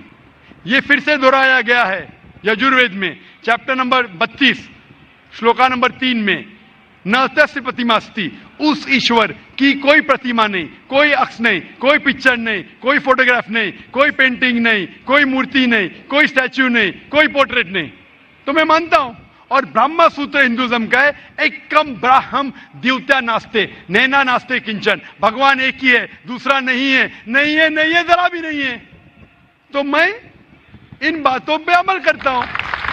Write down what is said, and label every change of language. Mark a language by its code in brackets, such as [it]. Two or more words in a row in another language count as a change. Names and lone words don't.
[ur] یہ پھر سے دہرایا گیا ہے یجوروید میں چیپٹر نمبر 32 شلوکا نمبر 3 میں, [sa] न तस्य प्रतिमा अस्ति, [ur] اس ایشور کی کوئی پرتیما نہیں, کوئی عکس نہیں, کوئی پکچر نہیں, کوئی فوٹوگراف نہیں, کوئی پینٹنگ نہیں, کوئی مورتی نہیں, کوئی اسٹیچو نہیں, کوئی پورٹریٹ نہیں. تو میں مانتا ہوں. اور برہما سوتر ہندوازم کا ہے, [sa] एकम् ब्रह्म द्वितीय नास्ते नेह ना नास्ते किंचन, [ur] بھگوان ایک ہی ہے دوسرا نہیں ہے, نہیں ہے, نہیں ہے, ذرا بھی نہیں ہے. تو میں ان باتوں پہ عمل کرتا ہوں.